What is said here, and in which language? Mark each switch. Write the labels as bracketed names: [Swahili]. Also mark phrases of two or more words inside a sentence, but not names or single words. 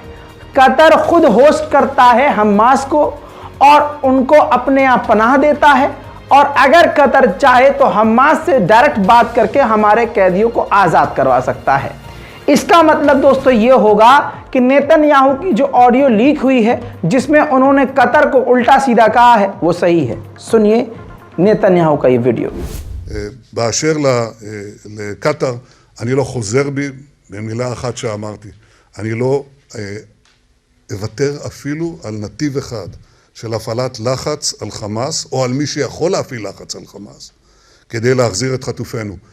[Hindi] कतर खुद होस्ट करता है हमास को और उनको अपने यहाँ पनाह देता है, और अगर कतर चाहे तो हमास से डायरेक्ट बात करके हमारे कैदियों को आज़ाद करवा सकता है। इसका मतलब दोस्तों ये होगा कि नेतन्याहू की जो ऑडियो लीक हुई है जिसमें उन्होंने कतर को उल्टा सीधा कहा है वो सही है। सुनिए नेतन्याहू का ये वीडियो। [Hebrew] באשר לקטר, אני לא חוזר בי במילה אחת שאמרתי. אני לא אוותר אפילו על נתיב אחד של הפעלת לחץ על חמאס, או על מי שיכול להפעיל לחץ על חמאס, כדי להחזיר את חטופינו.